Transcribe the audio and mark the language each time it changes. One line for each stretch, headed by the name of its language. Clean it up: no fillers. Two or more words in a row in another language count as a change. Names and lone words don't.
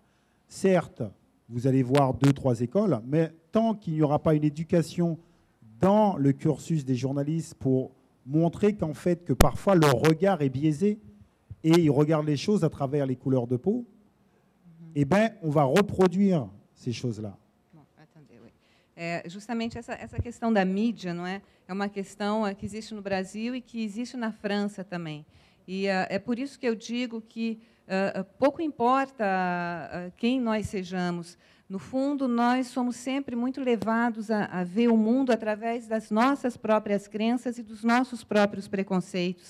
French: Certes, vous allez voir 2, 3 écoles, mais tant qu'il n'y aura pas une éducation dans le cursus des journalistes pour montrer qu'en fait, que parfois leur regard est biaisé et ils regardent les choses à travers les couleurs de peau, eh bien, on va reproduire ces choses-là.
Portuguese: Justamente essa questão da mídia, não é? É uma questão que existe no Brasil e que existe na França também. E é por isso que eu digo que pouco importa quem nós sejamos. No fundo, nós somos sempre muito levados a ver o mundo através das nossas próprias crenças e dos nossos próprios preconceitos.